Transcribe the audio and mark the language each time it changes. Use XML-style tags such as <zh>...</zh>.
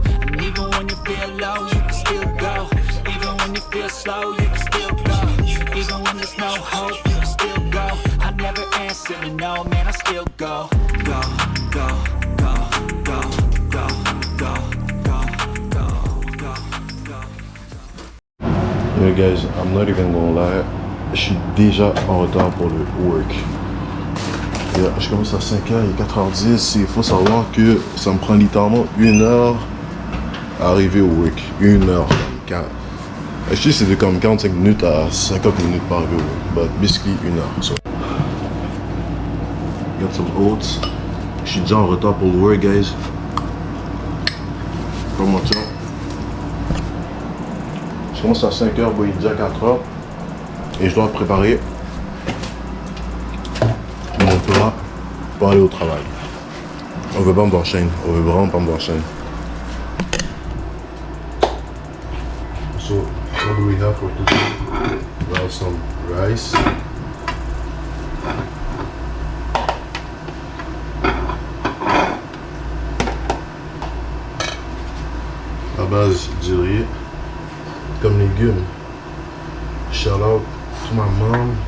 <en>And even when you feel low, you can still go. Even when you feel slow, you can still go. Even when there's no hope, you can still go. I never answer to no, man, I still go. Go, go, go, go, go, go, go, go, go, go. Yeah guys, I'm not even gonna lie,</en> <fr>je suis déjà en retard pour le work. Yeah, je commence à 5h, il est 4h10, il faut savoir que ça me prend littéralement 1 heure à arriver au work. 1 heure. Je dis c'est de comme 45 minutes à 50 minutes pour arriver au work, but basically 1 heure. So.</fr> <en>Got some oats.</en> <fr>Je suis déjà en retard pour le work guys. Comme mon chum. Je commence à 5h, bon, il est déjà 4h. Et je dois préparer mon plat pour aller au travail. On veut pas me voir chaîne. On veut vraiment pas me voir chaîne.</fr> <en>So, what do we have for today? We have some rice.</en> <fr>À base du riz. Comme légumes.</fr> <en>Shout out to my mom.</en>